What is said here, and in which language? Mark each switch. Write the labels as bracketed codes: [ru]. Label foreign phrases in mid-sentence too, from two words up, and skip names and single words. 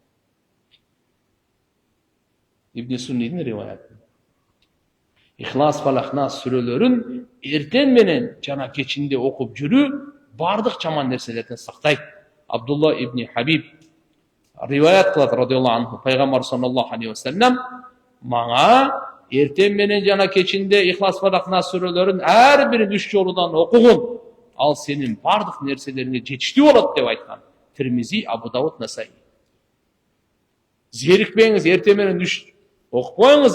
[ky] Ибн Суннийдин риваяты. Ихлас, Фалак, Нас сүрөлөрүн эртең менен жана кечинде окуп жүрүү бардык жаман нерселерден сактайт. Абдулла ибн Хабиб риваят кылат [ar] رضي الله عنه, [ky] пайгамбар [ar] صلى الله عليه وسلم [ky] мага эртең менен жана кечинде Ихлас, Фалак, Нас сүрөлөрүн ар бирин 3 жолудан окугун, ал сенин бардык нерселериңе жетиштүү болот деп айткан. Тирмизи, Абу Дауд, Насаи. Зерикпеңиз, эртең менен 3 окуп коюңуз.